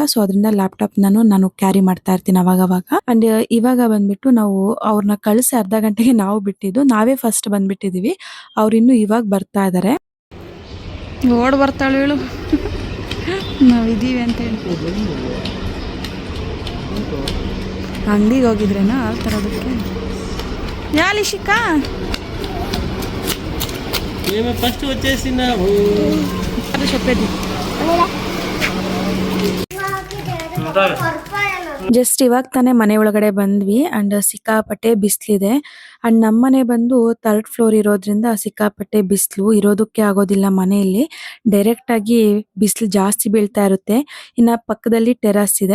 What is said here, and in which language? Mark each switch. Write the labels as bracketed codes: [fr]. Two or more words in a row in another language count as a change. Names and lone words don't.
[kn] ಸೊ ಅದರಿಂದ ಲ್ಯಾಪ್ಟಾಪ್ ನಾನು ಕ್ಯಾರಿ ಮಾಡ್ತಾ ಇರ್ತೀನಿ ಅವಾಗವಾಗ. ಅಂಡ್ ಇವಾಗ ಬಂದ್ಬಿಟ್ಟು ನಾವು ಅವ್ರನ್ನ ಕಳಿಸಿ ಅರ್ಧ ಗಂಟೆಗೆ ನಾವು ಬಿಟ್ಟಿದ್ದು, ನಾವೇ ಫಸ್ಟ್ ಬಂದ್ಬಿಟ್ಟಿದೀವಿ. ಅವ್ರು ಇನ್ನು ಇವಾಗ ಬರ್ತಾ ಇದಾರೆ. ಓಡ್ ಬರ್ತಾಳು ಹೇಳು, ನಾವಿದೀವಿ ಅಂತ ಹೇಳಿ. ಅಂಗಡಿಗೆ ಹೋಗಿದ್ರೇನಾ ಆ ತರೋದಕ್ಕೆ? ಯಾಲಿಶಿಕಾ [te] ఫస్ట్ వచ్చేసిన చెప్పేది. [kn] ಜಸ್ಟ್ ಇವಾಗ ತಾನೇ ಮನೆ ಒಳಗಡೆ ಬಂದ್ವಿ. ಅಂಡ್ ಸಿಕ್ಕಾಪಟ್ಟೆ ಬಿಸಿಲಿದೆ. ಅಂಡ್ ನಮ್ಮನೆ ಬಂದು 3rd ಫ್ಲೋರ್ ಇರೋದ್ರಿಂದ ಸಿಕ್ಕಾಪಟ್ಟೆ ಬಿಸಿಲು ಇರೋದಕ್ಕೆ ಆಗೋದಿಲ್ಲ ಮನೆಯಲ್ಲಿ. ಡೈರೆಕ್ಟ್ ಆಗಿ ಬಿಸಿಲು ಜಾಸ್ತಿ ಬೀಳ್ತಾ ಇರುತ್ತೆ. ಇನ್ನ ಪಕ್ಕದಲ್ಲಿ ಟೆರಸ್ ಇದೆ.